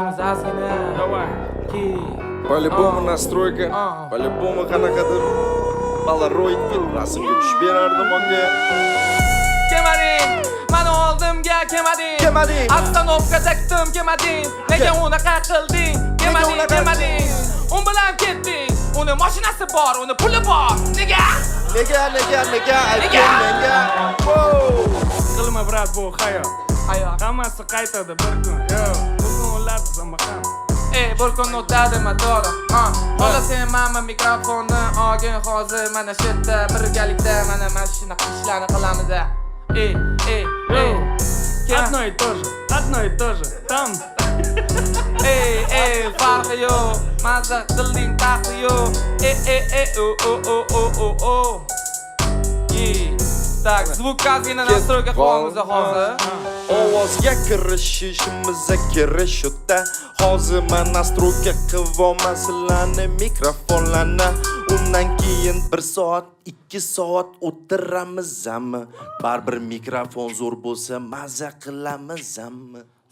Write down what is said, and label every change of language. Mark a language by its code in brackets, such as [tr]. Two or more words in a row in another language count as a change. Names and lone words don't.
[uz] ozgina. [ru] Давай. По-любому настройка, по-любому [uz] qanaqadir Polaroidga rasmga tushib berardim aka. Kelmading, mani oldimga kelmading. Kelmading. Остановкада kutim kelmading. Nega unaqa qilding? Kelmading. Un bilan ketding. Uni mashinasi bor, uni puli bor. Nega? Nega aytgan menga? Qilma brat, bu hayot. Hammasi qaytadi bir kun. Bu kunlar zamaqam. Bir kun o'tadi motor. Xolasam mana mikrofonni olgin hozir mana shu yerda birgalikda mana shunaqa ishlarni qilamiz. [ru] Одно и то же, одно и то же. Там. [uz] Farqi yo'q. Maza qilding farqi yo'q. [ru] Так, звук [uz] ozgina настройка qilamiz hozir. Ovozga kirishishimiz kerak shunda. Hozir men nastroyka qilaman sizlarni mikrofonlarni. Undan keyin 1 soat, 2 soat o'tiramizmi? Baribir mikrofon zo'r bo'lsa, maza qilamizmi?